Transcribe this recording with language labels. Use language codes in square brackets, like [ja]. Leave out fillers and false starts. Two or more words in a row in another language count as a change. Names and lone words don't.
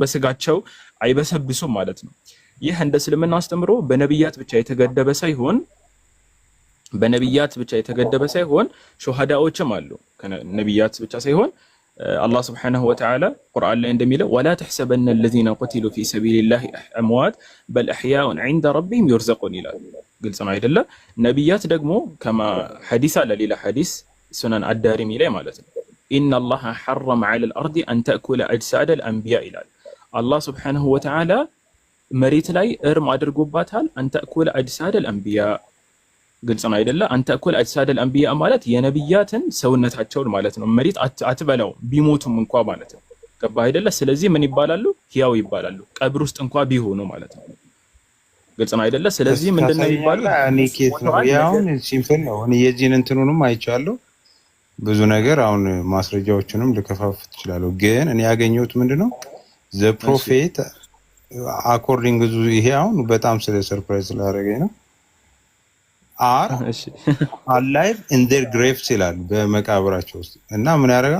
[am] በስጋቸው አይበሰብሱም ማለት ነው። ይህ እንደ እስልምና አስተምሮ በነብያት ብቻ የተገደበ ሳይሆን ሹሃዳዎችም አሉ። ነብያት ብቻ ሳይሆን አላህ [ar] سبحانه وتعالى [am] ቁርአን ላይ እንደሚለው [ar] ولا تحسبن الذين قتلوا في سبيل الله اموات بل احياء عند ربهم يرزقون [am] ይላል። ግልጽ ነው አይደለ? ነብያት ደግሞ ከማ ሐዲስ አለ ሌላ ሐዲስ ሱነን አዳሪሚ ላይ ማለት ነው [ar] إن الله حرم على الارض ان تاكل اجساد الانبياء [am] ይላል። አላህ [ar] سبحانه وتعالى [am] መሬት ላይ እርም አድርጎባታል [ar] ان تاكل اجساد الانبياء። [am] ግልጽ ነው አይደለ? [ar] ان تاكل اجساد الانبياء [am] ማለት የነብያትን ሰውነታቸውን ማለት ነው። መሬት አትበላው ቢሞቱም እንኳን ማለት ነው። ገባህ አይደለ? ስለዚህ ምን ይባላሉ? ህያው ይባላሉ ቀብር ውስጥ እንኳን ቢሆኑ ማለት ነው። ግልጽ ነው አይደለ? ስለዚህ ምንድነው የሚባለው? እኔ ኬት ነው ያውን ሲምፕል ነው። እኔ የዚህን እንትኑንም አይቻለሁ ብዙ ነገር። አሁን ማስረጃዎችንም ልከፋፍት እችላለሁ። ግን እኔ ያገኘሁት ምንድነው [en] the prophet according [am] ይሄ አሁን በጣም ስለ ሰርፕራይዝ ስላደረገኝ ነው። [en] are alive in their graves [am] ይላል በመቃብራቸው ውስጥ እና ምን ያደርጋሉ?